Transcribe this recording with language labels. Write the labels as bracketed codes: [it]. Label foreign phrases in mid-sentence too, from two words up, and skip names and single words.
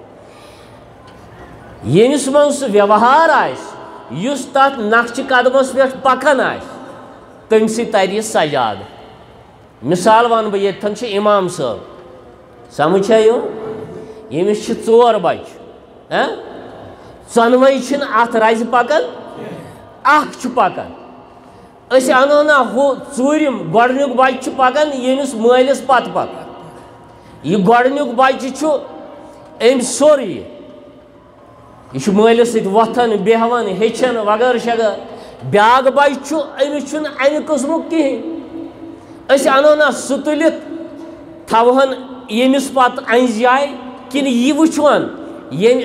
[ks] ییٚمِس منٛز سُہ ویوہار آسہِ یُس تتھ نقشہِ قدمس پٮ۪ٹھ پکان آسہِ تٔمۍ سٕے ترِ یہِ سجادٕ مثال ونہٕ بہٕ ییٚتٮ۪ن چھُ اِمام صٲب سمجھ چھا یِوان ییٚمِس چھِ 4 بچہِ ژۄنوَے چھِنہٕ اتھ رزِ پکان اکھ چھُ پکان اس انو نا ہو ژوٗرِم گۄڈنیُک بچہِ چھُ پکان ییٚمِس مٲلِس پتہٕ پتہٕ یہ گۄڈنیُک بچہِ چھُ أمۍ سورُے یہ چھُ مٲلِس سۭتۍ وۄتھان بیٚہوان ہیٚچھان وغٲرٕ شغٲرٕ بیٛاکھ بچہِ چھُ أمِس چھُنہٕ اَمہِ قٕسمُک کِہیٖنۍ أسۍ اَنو نا سُہ تُلِتھ تھاوہون ییٚمِس پتہٕ اَنزِ جایہِ کِنہٕ یہِ وٕچھون ییٚمۍ